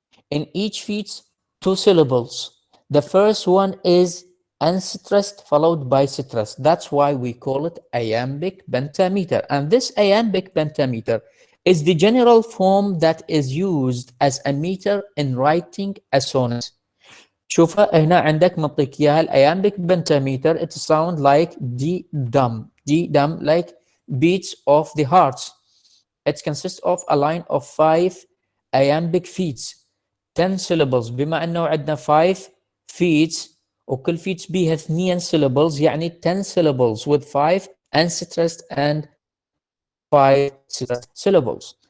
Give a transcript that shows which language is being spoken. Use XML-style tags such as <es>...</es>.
<en>In each feet, 2 syllables. The first one is unstressed followed by stressed. That's why we call it iambic pentameter. And this iambic pentameter is the general form that is used as a meter in writing a sonnet.</en> <ar>شوف هنا عندك معطيك اياها iambic pentameter.</ar> <en>It sounds like D dum like beats of the heart. It consists of a line of 5 iambic feet 10 syllables.</en> <ar>بما انه عندنا 5 feet وكل feet بيها 2 syllables يعني 10 syllables</ar> <en>with 5 unstressed and 5 stressed syllables.</en>